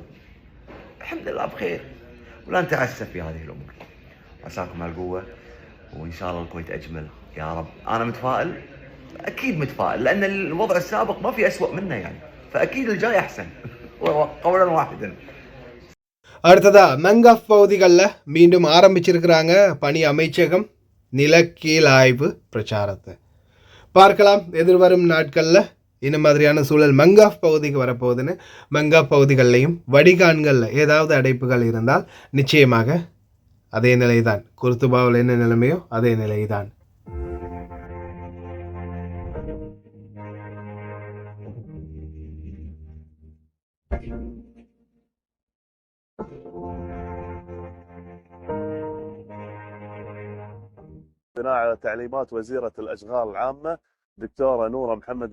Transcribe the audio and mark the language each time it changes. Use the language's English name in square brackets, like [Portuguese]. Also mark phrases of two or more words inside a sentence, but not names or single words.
[Arabic] الحمد لله بخير، ولا نتعسف في هذه الامور. عساكم على القوه، وان شاء الله الكويت اجمل يا رب. انا متفائل، اكيد متفائل، لان الوضع السابق ما في اسوء منه يعني، فاكيد الجاي احسن قولا واحدا. [Tamil] அடுத்ததா மங்காஃப் பகுதிகளில் மீண்டும் ஆரம்பிச்சிருக்கிறாங்க பணி அமைச்சகம் நிலக்கீழ் ஆய்வு பிரச்சாரத்தை. பார்க்கலாம் எதிர்வரும் நாட்களில் இந்த மாதிரியான சூழல் மங்காஃப் பகுதிக்கு வரப்போகுதுன்னு. மங்காஃப் பகுதிகளிலையும் வடிகான்களில் ஏதாவது அடைப்புகள் இருந்தால் நிச்சயமாக அதே நிலைதான், குர்துபாவில் என்ன நிலைமையோ அதே நிலைதான். [Arabic] بناء على تعليمات وزيرة الأشغال العامة دكتورة نورة محمد